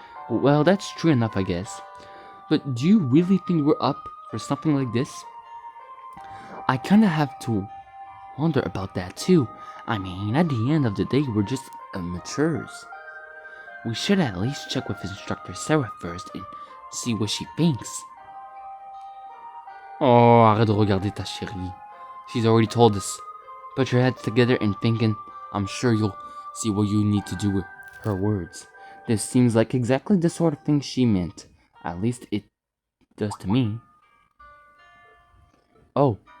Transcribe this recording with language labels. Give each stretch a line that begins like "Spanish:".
English: Well, that's true enough, I guess. But do you really think we're up for something like this? I kinda have to wonder about that too. I mean, at the end of the day, we're just amateurs. We should at least check with instructor Sarah first and see what she thinks.
French: Oh, arrête de regarder ta chérie.
English: She's already told us. Put your heads together and thinking. I'm sure you'll see what you need to do with her words. This seems like exactly the sort of thing she meant. At least it does to me. Oh.